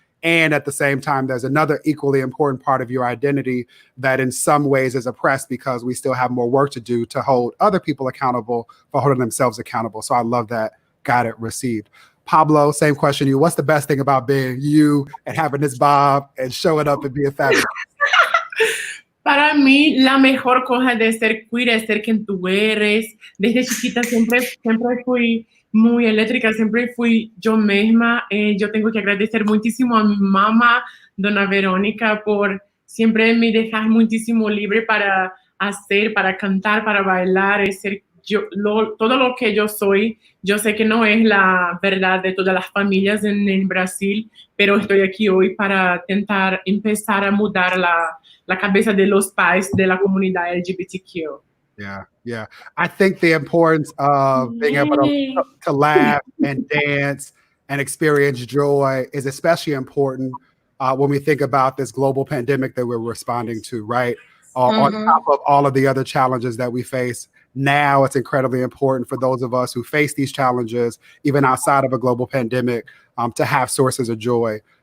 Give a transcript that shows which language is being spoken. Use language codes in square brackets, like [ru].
[en] And at the same time, there's another equally important part of your identity that in some ways is oppressed because we still have more work to do to hold other people accountable for holding themselves accountable. So I love that. Got it, received. Pablo, same question to you. What's the best thing about being you and having this bob and showing up and being fabulous? [es] Para mí, la mejor cosa de ser queer es ser quien tú eres. Desde chiquita siempre fui muy eléctrica, siempre fui yo misma. Yo tengo que agradecer muchísimo a mi mamá, dona Verónica, por siempre me dejar muchísimo libre para hacer, para cantar, para bailar, ser yo, todo lo que yo soy. Yo sé que no es la verdad de todas las familias en el Brasil, pero estoy aquí hoy para intentar empezar a mudar la cabeza de los pais de la comunidad LGBTQ. [en] Yeah. I think the importance of being able to laugh and dance and experience joy is especially important when we think about this global pandemic that we're responding to, right? On top of all of the other challenges that we face. Now it's incredibly important for those of us who face these challenges, even outside of a global pandemic, to have sources of joy.